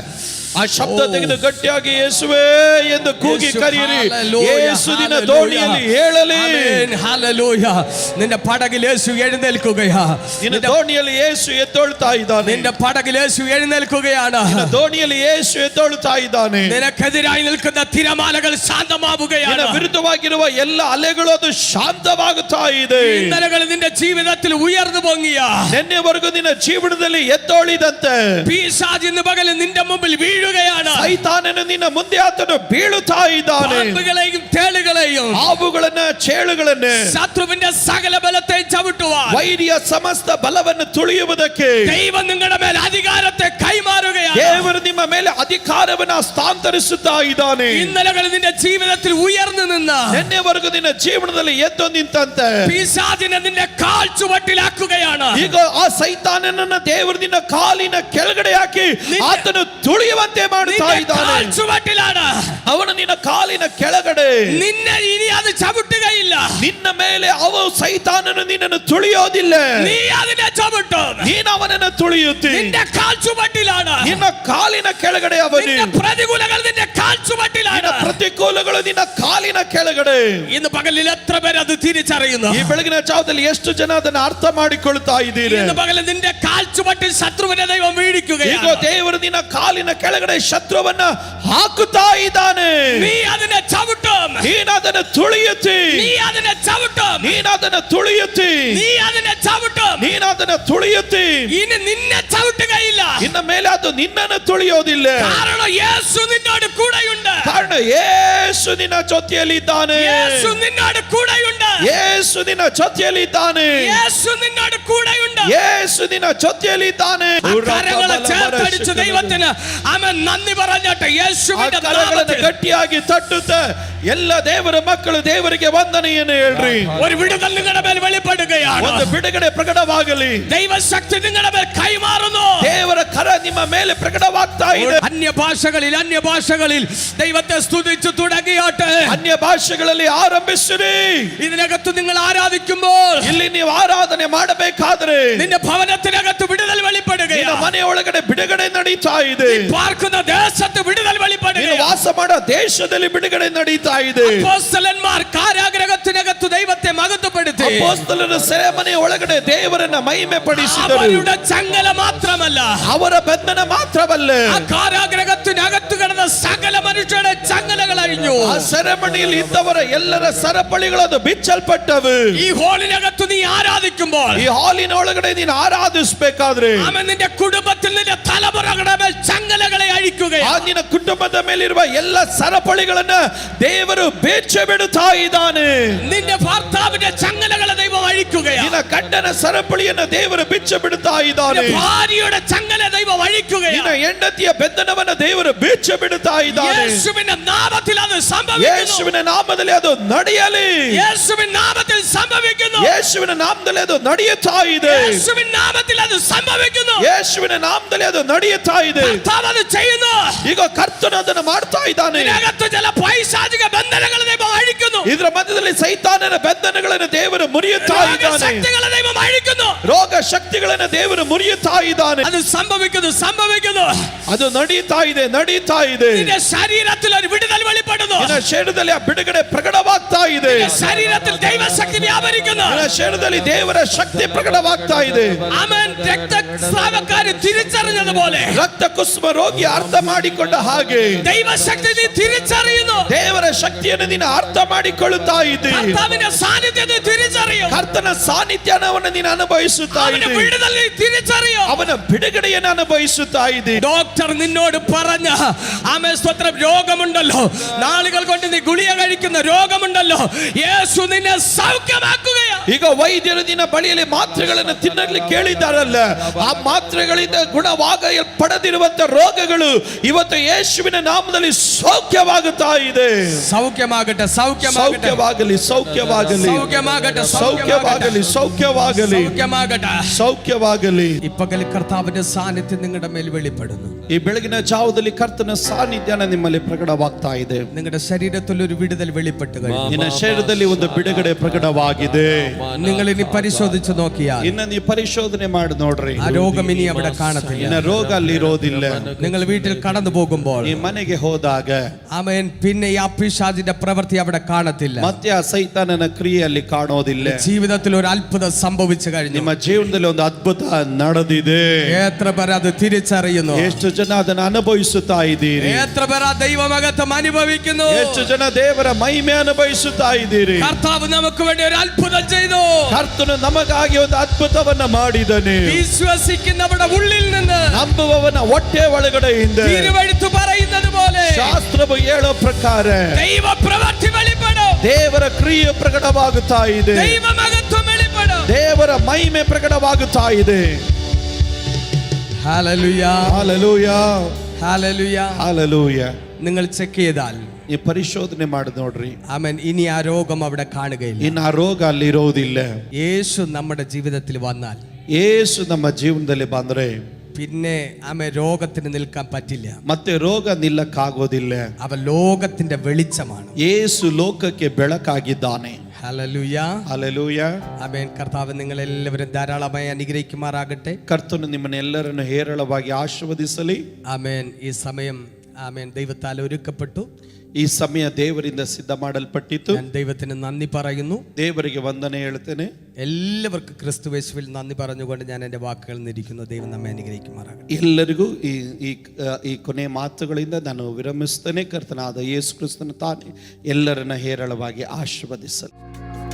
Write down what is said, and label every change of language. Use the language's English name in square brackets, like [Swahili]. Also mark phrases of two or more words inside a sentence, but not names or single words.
[Kannada] ಆ ಶಬ್ದ ತೆಗೆದು ಗಟ್ಟಿಯಾಗಿ ಯೇಸುವೇ ಎಂದು ಕೂಗಿ ಕರೆಯಿರಿ. [Malayalam] ഹല്ലേലൂയ, [Kannada] ಯೇಸು ನಿನ್ನ ದೋಣಿಯಲ್ಲಿ ಏಳಲಿ. [Malayalam] ആമേൻ. ഹല്ലേലൂയ. നിന്റെ പടകിൽ യേശു എഴുന്നേൽക്കുകയാ. [Kannada] ನಿನ್ನ ದೋಣಿಯಲ್ಲಿ ಯೇಸು ಎದ್ದೊಳ್ತಾ ಇದ್ದಾನೆ. [Malayalam] നിന്റെ പടകിൽ യേശു എഴുന്നേൽക്കുകയാണ്. [Kannada] ನಿನ್ನ ದೋಣಿಯಲ್ಲಿ ಯೇಸು ಎದ್ದೊಳ್ತಾ ಇದ್ದಾನೆ. [Malayalam] നിനക്കെതിരായി നിൽക്കുന്ന തിരമാലകൾ ശാന്തമാവുകയാണ്. [Kannada] ನಿನ್ನ ವಿರುದ್ಧವಾಗಿರುವ ಎಲ್ಲ ಅಲೆಗಳು ಅದು ಶಾಂತವಾಗುತ್ತಾ ಇದೆ. [Malayalam] ഇന്നലകൾ നിന്റെ ജീവിതത്തിൽ ഉയർന്നു പൊങ്ങിയ [Kannada] ನಿನ್ನೆವರೆಗೂ ನಿನ್ನ ಜೀವನದಲ್ಲಿ ಎದ್ದೊಳಿದಂತೆ [Malayalam] പിശാച് ഇന്ന് പകൽ നിന്റെ മുമ്പിൽ വീഴുകയാണ്. [Kannada] ಸೈತಾನನು ನಿನ್ನ ಮುಂದೆ ಆತನು ಬೀಳುತ್ತಾ ಇದ್ದಾನೆ. [Malayalam] പാമ്പുകളെയും തേളുകളെയും [Kannada] ಹಾವುಗಳನ್ನ ಚೇಳುಗಳನ್ನ [Malayalam] ശത്രുവിന്റെ സകല ബലത്തെ ചവിട്ടുവാൻ [Kannada] ವೈರಿಯ ಸಮಸ್ತ ಬಲವನ್ನು ತುಳಿಯುವುದಕ್ಕೆ [Malayalam] ദൈവം നിങ്ങളുടെ മേൽ അധികാരത്തെ കൈമാറുകയാണ്. [Kannada] ದೇವರು ನಿಮ್ಮ ಮೇಲೆ ಅಧಿಕಾರವನ್ನು ಹಸ್ತಾಂತರಿಸುತ್ತಾ ಇದ್ದಾನೆ. [Malayalam] ഇന്നലകൾ നിന്റെ ജീവിതത്തിൽ ഉയർന്നു നിന്ന [Kannada] ನಿನ್ನೆವರೆಗೂ ನಿನ್ನ ಜೀವನದಲ್ಲಿ ಎದ್ದು ನಿಂತಂತೆ [Malayalam] പിശാചിനെ നിന്റെ കാൽ ചുവട്ടിലാക്കുകയാണ്. [Kannada] ಈಗ ಆ ಸೈತಾನನನ್ನ ದೇವರು ನಿನ್ನ ಕಾಲಿನ ಕೆಳಗಡೆ ಹಾಕಿ ಆತನು ತುಳಿಯುವಂತೆ ಮಾಡುತ್ತಾ ಇದ್ದಾನೆ. [Malayalam] കാൽ ചുവട്ടിലാണ്. [Kannada] ಅವನು ನಿನ್ನ ಕಾಲಿನ ಕೆಳಗಡೆ [Malayalam] നിന്നെ ഇനി അത് ചവിട്ടുകയില്ല. [Kannada] ನಿನ್ನ ಮೇಲೆ ಅವ ಸೈತಾನನು ನಿನ್ನನ್ನು ತುಳಿಯೋದಿಲ್ಲ. [Malayalam] നീ അതിനെ ചവിട്ടും. [Kannada] ನೀನು ಅವನನ್ನು ತುಳಿಯುತ್ತಿ. [Malayalam] നിന്റെ കാൽ ചുവട്ടിലാണ്. [Kannada] ನಿನ್ನ ಕಾಲಿನ ಕೆಳಗಡೆ ಅವನು. [Malayalam] നിന്റെ പ്രതികൂലങ്ങൾ നിന്റെ കാൽ ചുവട്ടിലാണ്. [Kannada] ಪ್ರತಿಕೂಲಗಳು ನಿನ್ನ ಕಾಲಿನ ಕೆಳಗಡೆ. [Malayalam] ഇന്ന് പകലിൽ എത്ര പേര് അത് തിരിച്ചറിയുന്നു? [Kannada] ಈ ಬೆಳಗಿನ ಜಾವದಲ್ಲಿ ಎಷ್ಟು ಜನ ಅದನ್ನು ಅರ್ಥ ಮಾಡಿಕೊಳ್ತಾ ಇದ್ದೀರಿ? [Malayalam] ഇന്ന് പകലിൽ നിന്റെ കാൽ ചുവട്ടിൽ ശത്രുവിനെ ദൈവം [Kannada] ಈಗ [Malayalam] വീഴിക്കുകയാണ്. [Kannada] ದೇವರು ನಿನ್ನ ಕಾಲಿನ ಕೆಳಗಡೆ ಶತ್ರುವನ್ನ ಹಾಕುತ್ತಾ ಇದ್ದಾನೆ. [Malayalam] നീ അതിനെ ചവിട്ടും. [Kannada] ನೀನು ಅದನ್ನು ತುಳಿಯುತ್ತಿ. [Malayalam] നീ അതിനെ ചവിട്ടും. [Kannada] ನೀನು ಅದನ್ನು ತುಳಿಯುತ್ತಿ. [Malayalam] നീ അതിനെ ചവിട്ടും. [Kannada] ನೀನು ಅದನ್ನ ತುಳಿಯುತ್ತಿ. [Malayalam] ഇനി നിന്നെ ചവിട്ടുകയില്ല. [Kannada] ಇನ್ನ ಮೇಲೆ ಅದು ನಿನ್ನನ್ನು ತುಳಿಯೋದಿಲ್ಲ. [Malayalam] കാരണം യേശു നിന്നോട് കൂടെയുണ്ട്. [Kannada] ಕಾರಣ ಯೇಸು ನಿನ್ನ ಜೊತೆಯಲ್ಲಿದ್ದಾನೆ. [Malayalam] യേശു നിന്നോട് കൂടെയുണ്ട്. [Kannada] ಯೇಸು ನಿನ್ನ ಜೊತೆಯಲ್ಲಿದ್ದಾನೆ. [Malayalam] യേശു നിന്നോട് കൂടെയുണ്ട്. [Kannada] ಯೇಸು ನಿನ್ನ ಜೊತೆಯಲ್ಲಿದ್ದಾನೆ. [Malayalam] കരങ്ങളെ ചേർത്തടിച്ച് ദൈവത്തിന് ആമേൻ നന്ദി പറഞ്ഞാട്ടെ. യേശുവിന്റെ [Kannada] ಕರಗಳನ್ನು ಗಟ್ಟಿಯಾಗಿ ತಟ್ಟುತ್ತೆ. ಎಲ್ಲ ದೇವರ ಮಕ್ಕಳು ದೇವರಿಗೆ ವಂದನೆಯನ್ನು ಹೇಳ್ರಿ. [Malayalam] ഒരു വിടുതൽ നിങ്ങളുടെ മേൽ വെളിപ്പെടുകയാണ്. [Kannada] ಒಂದು ಬಿಡುಗಡೆ ಪ್ರಕಟವಾಗಲಿ. [Malayalam] ദൈവശക്തി നിങ്ങളുടെ മേൽ കൈമാറുന്നു. [Kannada] ದೇವರ ಕರ ನಿಮ್ಮ ಮೇಲೆ ಪ್ರಕಟವಾಗ್ತಾ ಇದೆ. [Malayalam] അന്യഭാഷകളിൽ ദൈവത്തെ സ്തുതിച്ചു തുടങ്ങിയാട്ടെ. [Kannada] ಅನ್ಯ ಭಾಷೆಗಳಲ್ಲಿ ಆರಂಭಿಸಿರಿ. [Malayalam] ഇതിനകത്ത് നിങ്ങൾ ആരാധിക്കുമ്പോൾ, [Kannada] ಇಲ್ಲಿ ನೀವು ಆರಾಧನೆ ಮಾಡಬೇಕಾದ್ರೆ [Malayalam] നിന്റെ ഭവനത്തിനകത്ത് വിടുതൽ [Kannada] ನಿನ್ನ [Malayalam] വെളിപ്പെടുകയാണ്. [Kannada] ಮನೆಯೊಳಗಡೆ ಬಿಡುಗಡೆ ನಡೀತಾ ಇದೆ. [Malayalam] പാർക്കുന്ന ദേശത്ത് വിടുതൽ [Kannada] ನೀನು [Malayalam] വെളിപ്പെടുകയാണ്. [Kannada] ವಾಸ ಮಾಡೋ ದೇಶದಲ್ಲಿ ಬಿಡುಗಡೆ ನಡೀತಾ ಇದೆ. [Malayalam] അപ്പോസ്തലന്മാർ കാരാഗൃഹത്തിനകത്ത് ദൈവത്തെ മഹത്വപ്പെടുത്തി. [Kannada] ಅಪೊಸ್ತಲರ ಸೆರೆಮನೆ ಒಳಗಡೆ ದೇವರನ್ನ ಮಹಿಮೆ ಪಡಿಸಿದರು. [Malayalam] അവരുടെ ചങ്ങല മാത്രമല്ല, [Kannada] ಅವರ ಬಂಧನ ಮಾತ್ರವಲ್ಲ, [Malayalam] ആ കാരാഗൃഹത്തിനകത്ത് കിടന്ന സകല മനുഷ്യരുടെ ചങ്ങലകൾ അഴിഞ്ഞു. [Kannada] ಆ ಸೆರೆಮನೆಯಲ್ಲಿ ಇದ್ದವರ ಎಲ್ಲರ ಸರಪಳಿಗಳು ಬಿಚ್ಚಲ್ಪಟ್ಟವು. [Malayalam] ഈ ഹോളിനകത്ത് നീ ആരാധിക്കുമ്പോൾ, [Kannada] ಈ ಹಾಲಿನ ಒಳಗಡೆ ನೀನು ಆರಾಧಿಸಬೇಕಾದ್ರೆ [Malayalam] അവൻ നിന്റെ കുടുംബത്തിൽ നിന്റെ തലമുറകളുടെ മേൽ ചങ്ങലകളെ അഴിക്കുകയാണ്. [Kannada] ನಿನ್ನ ಕುಟುಂಬದ ಮೇಲಿರುವ ಎಲ್ಲ ಸರಪಳಿಗಳನ್ನ ದೇವರು ಬೇಚೆ ಬಿಡುತ್ತಾ ಇದ್ದಾನೆ. [Malayalam] നിന്റെ ഭർത്താവിന്റെ ചങ്ങലകളെ ദൈവം അഴിക്കുകയാണ്. [Kannada] ನಿನ್ನ ಗಂಡನ ಸರಪಳಿಯನ್ನ ದೇವರು ಬಿಚ್ಚ ಬಿಡುತ್ತಾ ಇದ್ದಾನೆ. [Malayalam] നിന്റെ ഭാര്യയുടെ ചങ്ങല ദൈവം അഴിക്കുകയാണ്. [Kannada] ನಿನ್ನ ಹೆಂಡತಿಯ ಬೆಂದನವನ್ನ ದೇವರು ಬೇಚೆ ಬಿಡುತ್ತಾ ಇದ್ದಾನೆ. [Malayalam] യേശുവിന്റെ നാമത്തിൽ അത് സംഭവിക്കുന്നു. [Kannada] ಯೇಸುವಿನ ನಾಮದಲ್ಲಿ ಅದು ನಡೆಯಲಿ. [Malayalam] യേശുവിൻ നാമത്തിൽ സംഭവിക്കുന്നു. [Kannada] ಯೇಸುವಿನ ನಾಮದಲ್ಲಿ ಅದು ನಡೆಯುತ್ತಾ ಇದೆ. [Malayalam] യേശുവിൻ നാമത്തിൽ അത് സംഭവിക്കുന്നു. [Kannada] ಯೇಸುವಿನ ನಾಮದಲ್ಲಿ ಅದು ನಡೆಯುತ್ತಾ ಇದೆ. [Malayalam] കർത്താവ് അത് ചെയ്യുന്നു. [Kannada] ಈಗ ಕರ್ತನು ಅದನ್ನು ಮಾಡ್ತಾ ಇದ್ದಾನೆ. [Malayalam] ഇതിനകത്ത് ചില പൈശാചിക ബന്ധനങ്ങളെ ദൈവം അഴിക്കുന്നു. [Kannada] ಇದರ ಮಧ್ಯದಲ್ಲಿ ಸೈತಾನನ ಬಂಧನಗಳನ್ನು ದೇವರು ಮುರಿಯುತ್ತಾ ಇದ್ದಾನೆ. [Malayalam] ശക്തികളെ ദൈവം അഴിക്കുന്നു. [Kannada] ರೋಗ ಶಕ್ತಿಗಳನ್ನು ದೇವರು ಮುರಿಯುತ್ತಾ ಇದ್ದಾನೆ. [Malayalam] അത് സംഭവിക്കുന്നു. [Kannada] ಅದು ನಡೀತಾ ಇದೆ. [Malayalam] നിന്റെ ശരീരത്തിൽ ഒരു വിടുതൽ വെളിപ്പെടുന്നു. [Kannada] ನಿನ್ನ ಶರೀರದಲ್ಲಿ ಆ ಬಿಡುಗಡೆ ಪ್ರಕಟವಾಗ್ತಾ ಇದೆ. [Malayalam] നിന്റെ ശരീരത്തിൽ ദൈവശക്തി വ്യാപരിക്കുന്നു. [Kannada] ನಿನ್ನ ಶರೀರದಲ್ಲಿ ದೇವರ ಶಕ್ತಿ ಪ್ರಕಟವಾಗ್ತಾ ಇದೆ. [Malayalam] ആമേൻ. രക്തസ്രാവക്കാരെ തിരിച്ചറിഞ്ഞതുപോലെ [Kannada] ರಕ್ತ ಕುಸುಮ ರೋಗಿ ಅರ್ಥ ಮಾಡಿಕೊಂಡ ಹಾಗೆ [Malayalam] ദൈവശക്തി നീ തിരിച്ചറിയുന്നു. [Kannada] ದೇವರ ಶಕ್ತಿಯನ್ನು ನೀನು ಅರ್ಥ ಮಾಡಿಕೊಳ್ಳುತ್ತಾ ಇದ್ದಿ. [Malayalam] കർത്താവിന്റെ സാന്നിധ്യം നീ തിരിച്ചറിയും. [Kannada] ಕರ್ತನ ಸಾನ್ನಿಧ್ಯವನ್ನು ನೀನು ಅನುಭವಿಸುತ್ತಾ [Malayalam] അവന്റെ [Kannada] ಇದ್ದಿ. [Malayalam] വിടുതൽ നീ തിരിച്ചറിയും. [Kannada] ಅವನ ಬಿಡುಗಡೆಯನ್ನು ಅನುಭವಿಸುತ್ತಾ ಇದ್ದಿ. [Malayalam] ഡോക്ടർ നിന്നോട് പറഞ്ഞ ആമേൻ സ്തോത്രം രോഗമുണ്ടല്ലോ, നാളുകൾ കൊണ്ട് നീ ഗുളിക കഴിക്കുന്ന രോഗമുണ്ടല്ലോ, യേശു നിന്നെ സൗഖ്യമാക്കുകയാണ്. [Kannada] ಈಗ ವೈದ್ಯರು ನಿನ್ನ ಬಳಿಯಲ್ಲಿ ಮಾತ್ರೆಗಳನ್ನು ತಿನ್ನಲು ಕೇಳಿದ್ದಾರಲ್ಲ, ಆ ಮಾತ್ರೆಗಳಿಂದ ಗುಣವಾಗಲ್ಪಡದಿರುವಂತ ರೋಗಗಳು ಇವತ್ತು ಯೇಸುವಿನ ನಾಮದಲ್ಲಿ ಸೌಖ್ಯವಾಗುತ್ತಾ ಇದೆ. [Malayalam] സൗഖ്യമാകട്ടെ. [Kannada] ಸೌಖ್ಯವಾಗಲಿ, ಸೌಖ್ಯವಾಗಲಿ, [Malayalam] സൗഖ്യമാകട്ടെ. [Kannada] ಸೌಖ್ಯವಾಗಲಿ, ಸೌಖ್ಯವಾಗಲಿ, [Malayalam] സൗഖ്യമാകട്ടെ. [Kannada] ಸೌಖ್ಯವಾಗಲಿ. [Malayalam] ഈ പകൽ കർത്താവിന്റെ സാന്നിധ്യം നിങ്ങളുടെ മേൽ വെളിപ്പെടുന്നു. [Kannada] ಈ ಬೆಳಗಿನ ಜಾವದಲ್ಲಿ ಕರ್ತನ ಸಾನ್ನಿಧ್ಯನ ನಿಮ್ಮಲ್ಲಿ ಪ್ರಕಟವಾಗ್ತಾ ಇದೆ. [Malayalam] നിങ്ങളുടെ ശരീരത്തിൽ ഒരു വിടുതൽ വെളിപ്പെട്ടു കഴിഞ്ഞു. [Kannada] ನಿನ್ನ ಶರೀರದಲ್ಲಿ ಒಂದು ಬಿಡುಗಡೆ ಪ್ರಕಟವಾಗಿದೆ. [Malayalam] നിങ്ങൾ ഇനി പരിശോധിച്ചു നോക്കിയാൽ [Kannada] ಇನ್ನ ನೀವು ಪರಿಶೋಧನೆ ಮಾಡಿ ನೋಡ್ರಿ, [Malayalam] ആ രോഗം ഇനി അവിടെ കാണത്തില്ല. [Kannada] ಇನ್ನ ರೋಗ ಅಲ್ಲಿ ಇರೋದಿಲ್ಲ. [Malayalam] നിങ്ങൾ വീട്ടിൽ കടന്നു പോകുമ്പോൾ [Kannada] ಈ ಮನೆಗೆ ಹೋದಾಗ [Malayalam] ആമേൻ പിന്നെ ഈ പിശാചിന്റെ പ്രവൃത്തി അവിടെ കാണത്തില്ല. [Kannada] ಮತ್ತೆ ಆ ಸೈತಾನನ ಕ್ರಿಯೆಯಲ್ಲಿ ಕಾಣೋದಿಲ್ಲ. [Malayalam] ജീവിതത്തിൽ ഒരു അത്ഭുതം സംഭവിച്ചു കഴിഞ്ഞു. [Kannada] ನಿಮ್ಮ ಜೀವನದಲ್ಲಿ ಒಂದು ಅದ್ಭುತ ನಡೆದಿದೆ. [Malayalam] എത്ര പേർ അത് തിരിച്ചറിയുന്നു? [Kannada] ಎಷ್ಟು ಜನ ಅದನ್ನು ಅನುಭವಿಸುತ್ತಾ ಇದ್ದೀರಿ? [Malayalam] എത്ര പേർ ആ ദൈവമഹത്വം അനുഭവിക്കുന്നു? [Kannada] ಎಷ್ಟು ಜನ ದೇವರ ಮಹಿಮೆ ಅನುಭವಿಸುತ್ತಾ ಇದ್ದೀರಿ? [Malayalam] കർത്താവ് നമുക്ക് വേണ്ടി ഒരു അത്ഭുതം ചെയ്തു. [Kannada] ಕರ್ತನು ನಮಗಾಗಿ ಒಂದು ಅದ್ಭುತವನ್ನ ಮಾಡಿದನೆ. [Malayalam] വിശ്വസിക്കുന്നവരുടെ ഉള്ളിൽ നിന്ന് [Kannada] ನಂಬುವವನ ಹೊಟ್ಟೆ ಒಳಗಡೆಯಿಂದ [Malayalam] തിരുവെഴുത്ത് പറയുന്നത് പോലെ [Kannada] ಶಾಸ್ತ್ರವು ಹೇಳೋ ಪ್ರಕಾರ [Malayalam] ദൈവ പ്രവൃത്തി വെളിപ്പെടും. [Kannada] ದೇವರ ಕ್ರಿಯೆ ಪ್ರಕಟವಾಗುತ್ತಾ ಇದೆ. [Malayalam] ദൈവ മഹത്വം വെളിപ്പെടും. [Kannada] ದೇವರ ಮಹಿಮೆ ಪ್ರಕಟವಾಗುತ್ತಾ ಇದೆ. [Malayalam] ഹല്ലേലൂയ, [Kannada] ಹಲ್ಲೆಲೂಯಾ, [Malayalam] ഹല്ലേലൂയ. [Kannada] ಹಲ್ಲೆಲೂಯಾ. [Malayalam] നിങ്ങൾ ചെക്ക് ചെയ്താൽ [Kannada] ಈ ಪರಿಶೋಧನೆ ಮಾಡಿ ನೋಡ್ರಿ, [Malayalam] ആമേൻ ഇനി ആ രോഗം അവിടെ കാണുകയില്ല. [Kannada] ಇನ್ನು ಆ ರೋಗ ಅಲ್ಲಿ ಇರೋದಿಲ್ಲ. [Malayalam] യേശു നമ്മുടെ ജീവിതത്തിൽ വന്നാൽ, [Kannada] ಯೇಸು ನಮ್ಮ ಜೀವನದಲ್ಲಿ ಬಂದ್ರೆ [Malayalam] പിന്നെ ആമേൻ രോഗത്തിന് നിൽക്കാൻ പറ്റില്ല. [Kannada] ಮತ್ತೆ ರೋಗ ನಿಲ್ಲಕ್ಕಾಗೋದಿಲ್ಲ. [Malayalam] അവൻ ലോകത്തിന്റെ വെളിച്ചമാണ്. [Kannada] ಯೇಸು ಲೋಕಕ್ಕೆ ಬೆಳಕಾಗಿದ್ದಾನೆ. [Malayalam] ഹല്ലേലൂയ, [Kannada] ಹಲ್ಲೆಲೂಯಾ. [Malayalam] ആമേൻ. കർത്താവ് നിങ്ങളെല്ലാവരും ധാരാളമായി അനുഗ്രഹിക്കുമാറാകട്ടെ. [Kannada] ಕರ್ತನು ನಿಮ್ಮನ್ನೆಲ್ಲರನ್ನು ಹೇರಳವಾಗಿ ಆಶೀರ್ವದಿಸಲಿ. [Malayalam] ആമേൻ. ഈ സമയം ആമേൻ ദൈവത്താൽ ഒരുക്കപ്പെട്ടു. [Kannada] ಈ ಸಮಯ ದೇವರಿಂದ ಸಿದ್ಧ ಮಾಡಲ್ಪಟ್ಟಿತು. [Malayalam] ഞാൻ ദൈവത്തിന് നന്ദി പറയുന്നു. [Kannada] ದೇವರಿಗೆ ವಂದನೆ ಹೇಳ್ತೇನೆ. [Malayalam] എല്ലാവർക്കും ക്രിസ്തുയേശുവിൽ നന്ദി പറഞ്ഞുകൊണ്ട് ഞാൻ എൻ്റെ വാക്കുകൾ നിരിക്കുന്നു. ദൈവം നമ്മെ അനുഗ്രഹിക്കുമാറാകട്ടെ. [Kannada] ಎಲ್ಲರಿಗೂ ಈ ಕೊನೆ ಮಾತುಗಳಿಂದ ನಾನು ವಿರಮಿಸ್ತೇನೆ. ಕರ್ತನಾದ ಯೇಸು ಕ್ರಿಸ್ತನ ತಾನೇ ಎಲ್ಲರನ್ನ ಹೇರಳವಾಗಿ ಆಶೀರ್ವದಿಸಲಿ.